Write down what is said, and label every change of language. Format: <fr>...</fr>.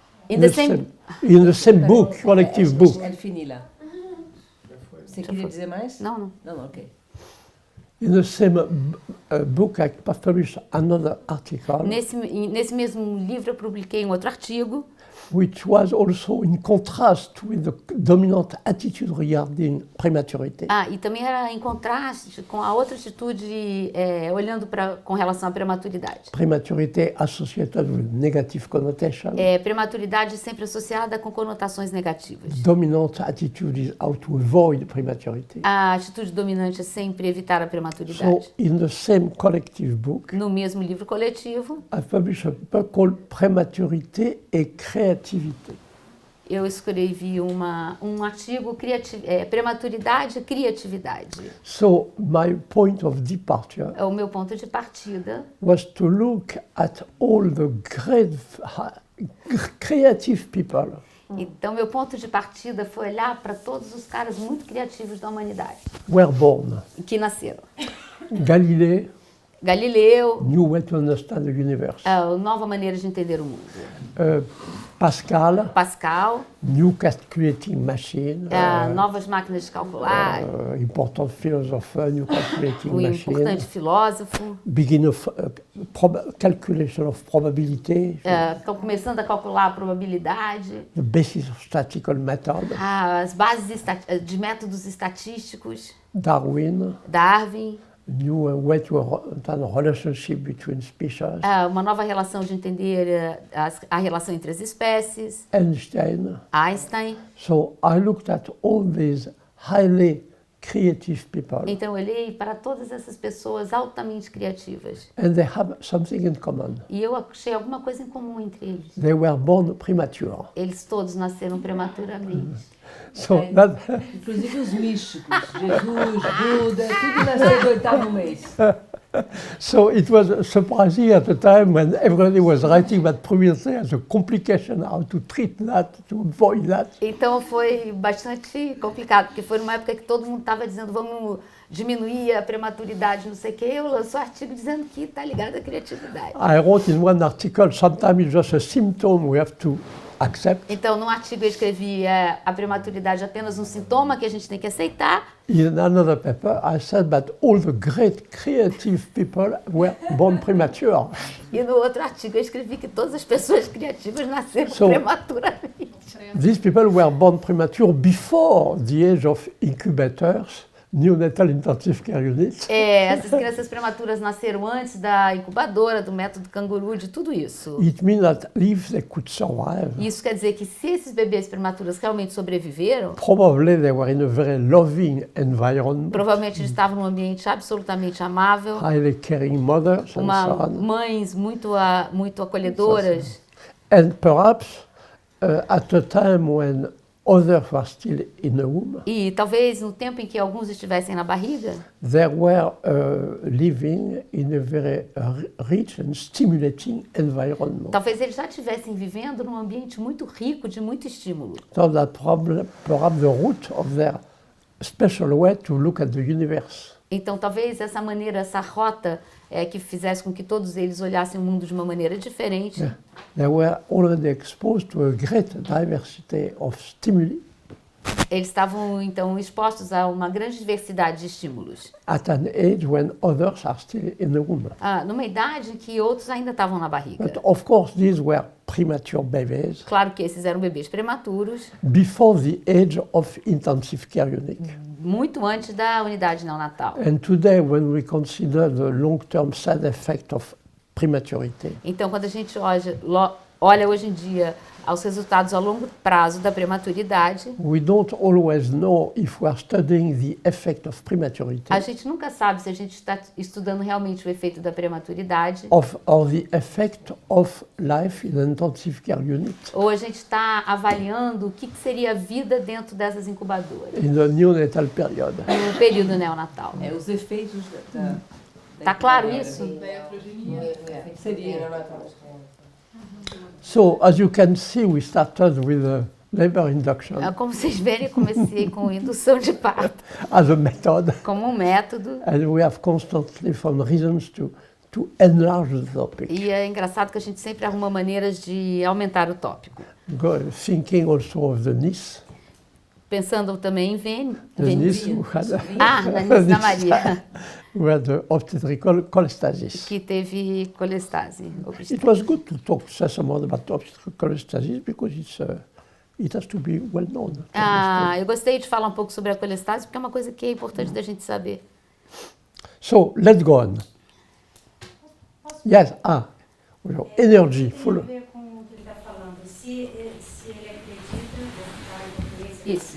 <en>in the same book, collective book,</en> <fr>elle finit là.</fr> <pt>Você queria dizer mais? Não. Não, ok.</pt> <en>in the same book, I published another article,</en> <pt>Nesse mesmo livro eu publiquei um outro artigo,</pt> <en>which was also in contrast with the dominant attitude regarding prematurity.</en> <pt>e também era em contraste com a outra atitude olhando com relação à prematuridade.</pt> <en>Prematurity associated with negative connotation.</en> <pt>Prematuridade sempre associada com conotações negativas.</pt> <en>Dominant attitude is how to avoid prematurity.</en> <pt>A atitude dominante é sempre evitar a</pt> <en>So,</en> <pt>prematuridade.</pt> <en>in the same collective book,</en> <pt>No mesmo livro coletivo,</pt> <en>I published a paper called</en> <fr>Prématurité et Créativité.</fr> <pt>eu escrevi um artigo, prematuridade e criatividade.</pt> <en>So, my point of departure</en> <pt>O meu ponto de partida</pt> <en>was to look at all the great creative people</en> <pt>Então, meu ponto de partida foi olhar para todos os caras muito criativos da humanidade</pt> <en>were born.</en> <pt>que nasceram.</pt> <en>Galileo,</en> <pt>Galileu,</pt> <en>new way to understand the universe.</en> <pt>a nova maneira de entender o mundo.</pt> <en>Pascal,</en> <pt>Pascal,</pt> <en>new calculating machine,</en> <pt>novas máquinas de calcular,</pt> <en>important philosopher, new calculating</en> <pt>um</pt> <en>machine,</en> <pt>importante filósofo.</pt> <en>begin of calculation of probability,</en> <pt>Estão começando a calcular a probabilidade,</pt> <en>the basis of statistical method,</en> <pt>as bases de métodos estatísticos,</pt> <en>Darwin,</en> <pt>Darwin,</pt> <en>new way to understand the relationship between species,</en> <pt>uma nova relação de entender a relação entre as espécies,</pt> <en>Einstein.</en> <pt>Einstein.</pt> <en>So I looked at all these highly creative people,</en> <pt>Então eu olhei para todas essas pessoas altamente criativas</pt> <en>and they have something in common.</en> <pt>e eu achei alguma coisa em comum entre eles.</pt> <en>They were born premature.</en> <pt>Eles todos nasceram prematuramente.</pt> <en>So that,</en> <pt>Inclusive os místicos, Jesus, Buda, tudo nasceu do 8º mês.</pt> <en>so it was surprising at the time when everybody was writing that previously as a complication, how to treat that, to avoid that.</en> <pt>Então foi bastante complicado, porque foi numa época que todo mundo estava dizendo vamos diminuir a prematuridade, não sei o quê. Eu lanço um artigo dizendo que está ligado à criatividade.</pt> <en>I wrote in one article, sometimes it's just a symptom we have to accept.</en> <pt>Então, num artigo eu escrevi a prematuridade é apenas um sintoma que a gente tem que aceitar.</pt> <en>In another paper, I said that all the great creative people were born premature.</en> <pt>E no outro artigo eu escrevi que todas as pessoas criativas nasceram</pt> <en>So-</en> <pt>prematuramente.</pt> <en>These people were born premature before the age of incubators, neonatal intensive care units.</en> <pt>Essas crianças prematuras nasceram antes da incubadora, do método canguru, de tudo isso.</pt> <en>It means that if they could survive,</en> <pt>Isso quer dizer que se esses bebês prematuros realmente sobreviveram,</pt> <en>probably they were in a very loving environment,</en> <pt>provavelmente eles estavam num ambiente absolutamente amável,</pt> <en>highly caring mothers and so on.</en> <pt>mães muito acolhedoras.</pt> <en>And perhaps at a time when others were still in the womb,</en> <pt>E talvez no tempo em que alguns estivessem na barriga,</pt> <en>they were living in a very rich and stimulating environment.</en> <pt>talvez eles já estivessem vivendo num ambiente muito rico, de muito estímulo.</pt> <en>So that perhaps the root of their special way to look at the universe.</en> <pt>Então, talvez essa maneira, essa rota que fizesse com que todos eles olhassem o mundo de uma maneira diferente.</pt> <en>They were already exposed to a great diversity of stimuli</en> <pt>Eles estavam, então, expostos a uma grande diversidade de estímulos.</pt> <en>at an age when others are still in the womb.</en> <pt>Numa idade em que outros ainda estavam na barriga.</pt> <en>But of course, these were premature babies</en> <pt>Claro que esses eram bebês prematuros,</pt> <en>before the age of intensive care unit.</en> <pt>muito antes da unidade neonatal.</pt> <en>And today, when we consider the long-term side effect of prematurity,</en> <pt>Então, quando a gente olha hoje em dia aos resultados a longo prazo da prematuridade,</pt> <en>we don't always know if we are studying the effect of prematurity</en> <pt>a gente nunca sabe se a gente está estudando realmente o efeito da prematuridade</pt> <en>or the effect of life in an intensive care unit</en> <pt>ou a gente está avaliando o que seria a vida dentro dessas incubadoras</pt> <en>in the neonatal period.</en> <pt>no período neonatal. Os efeitos da Tá claro isso? Seria.</pt> <en>So, as you can see, we started with labor induction</en> <pt>Como vocês verem, eu comecei com indução de parto</pt> <en>as a method,</en> <pt>como um método.</pt> <en>and we have constantly found reasons to enlarge the topic,</en> <pt>E é engraçado que a gente sempre arruma maneiras de aumentar o tópico.</pt> <en>thinking also of the niece,</en> <pt>Pensando também em</pt> <en>the niece Vênia. who had</en> <pt>Na niece da Maria,</pt> <en>who had obstetrical cholestasis.</en> <pt>que teve colestase.</pt> <en>It was good to talk to say some more about obstetrical cholestasis because it has to be well known.</en> <pt>Eu gostei de falar um pouco sobre a colestase, porque é uma coisa que é importante da gente saber.</pt> <en>So let's go on. Yes, energy, full.</en> <pt>Tem a ver com o que ele está falando. Se ele acredita, vou falar em português, Isso.</pt>